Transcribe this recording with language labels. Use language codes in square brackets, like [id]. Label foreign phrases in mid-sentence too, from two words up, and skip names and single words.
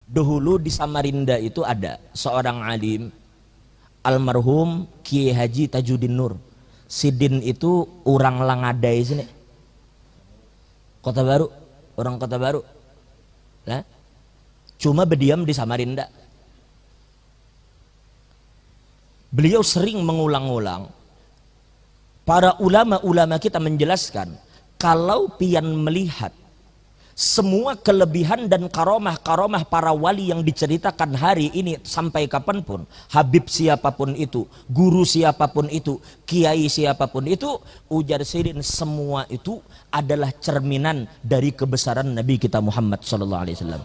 [id] Dahulu di Samarinda itu ada seorang alim, almarhum Kiai Haji Tajuddin Nur. Sidin itu orang Langadai sini, Kota Baru, orang Kota Baru. Nah, cuma berdiam di Samarinda. Beliau sering mengulang-ulang, para ulama-ulama kita menjelaskan, kalau pian melihat semua kelebihan dan karomah-karomah para wali yang diceritakan hari ini sampai kapanpun, Habib siapapun itu, guru siapapun itu, kiai siapapun itu, ujar Sirin, semua itu adalah cerminan dari kebesaran Nabi kita Muhammad SAW.